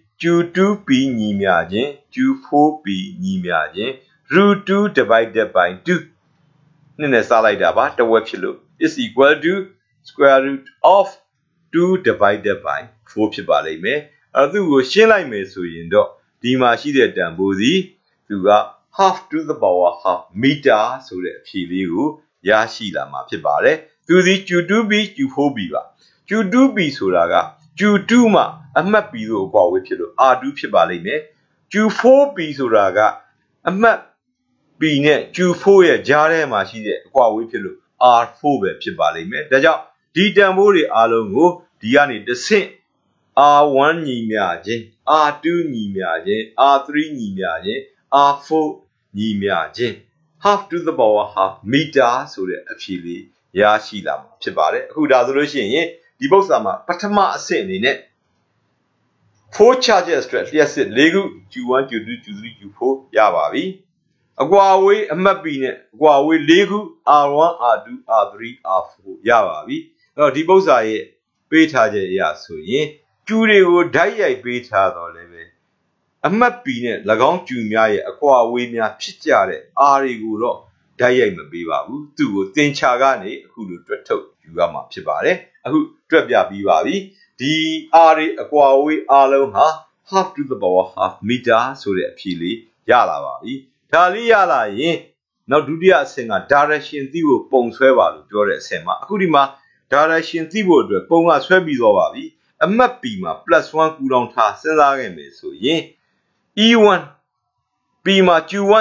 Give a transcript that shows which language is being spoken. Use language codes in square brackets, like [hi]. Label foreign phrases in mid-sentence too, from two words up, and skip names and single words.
[my] Q2P ညီမျှခြင်း Q4P ညီမျှခြင်း [en] √2 divided by 2 [my] နဲ့စားလိုက်တာပါတဝက်ဖြစ်လို့ [en] is equal to square root of 2 divided by 4 [my] ဖြစ်ပါလိမ့်မယ်အဲ့သူ့ကိုရှင်းလိုက်မယ်ဆိုရင်တော့ဒီမှာရှိတဲ့တန်ဖိုးစီသူက [en] half to the power half meter [my] ဆိုတဲ့အဖြေလေးကိုရရှိလာမှာဖြစ်ပါတယ်သူဒီ Q2B Q4B ပါ Q2B ဆိုတာက Q2 မှာအမှတ် B တို့အကွာဝေးဖြစ်လို့ R2 ဖြစ်ပါလိမ့်မယ် Q4B ဆိုတာကအမှတ် B နဲ့ Q4 ရဲ့ကြားထဲမှာရှိတဲ့အကွာဝေးဖြစ်လို့ R4 ပဲဖြစ်ပါလိမ့်မယ်ဒါကြောင့်ဒီတန်ဖိုးတွေအားလုံးကိုဒီကနေတစ်ဆင့် R1 ညီမျှခြင်း R2 ညီမျှခြင်း R3 ညီမျှခြင်း R4 ညီမျှခြင်း [en] half to the power half meter [my] ဆိုတဲ့အဖြေလေးရရှိလာမှာဖြစ်ပါတယ်အခုဒါဆိုလို့ရှိရင်ဒီပုဒ်စာမှာပထမအဆင့်အနေနဲ့ 4 charges အတွက်လျှက်စစ်၄ခု Q1 Q2 Q3 Q4 ရပါပြီအကွာအဝေးအမှတ် B နဲ့အကွာအဝေး၄ခု R1 R2 R3 R4 ရပါပြီအဲ့တော့ဒီပုဒ်စာရဲ့ပေးထားချက်အရဆိုရင် Q တွေကိုဓာတ်ရိုက်ပေးထားတော့လည်းပဲအမှတ် B နဲ့၎င်း Q များရဲ့အကွာအဝေးများဖြစ်ကြတဲ့ R တွေကိုတော့ဓာတ်ရိုက်မပေးပါဘူးသူ့ကိုသင်္ချာကနေအခုလိုတွက်ထုတ်ယူရမှာဖြစ်ပါတယ်အခုတွက်ပြပြီးပါပြီဒီ R တွေအကွာအဝေးအားလုံးဟာ [en] half to the power half meter [my] ဆိုတဲ့အဖြေလေးရလာပါပြီဒါလေးရလာရင်နောက်ဒုတိယအဆင့်က direction သိဖို့ပုံဆွဲပါလို့ပြောတဲ့အဆင့်မှာအခုဒီမှာ direction သိဖို့အတွက်ပုံကဆွဲပြီးသွားပါပြီအမှတ် B မှာ +1 ကူတောင်ထားစဉ်းစားခဲ့မယ်ဆိုရင် E1 B မှာ Q1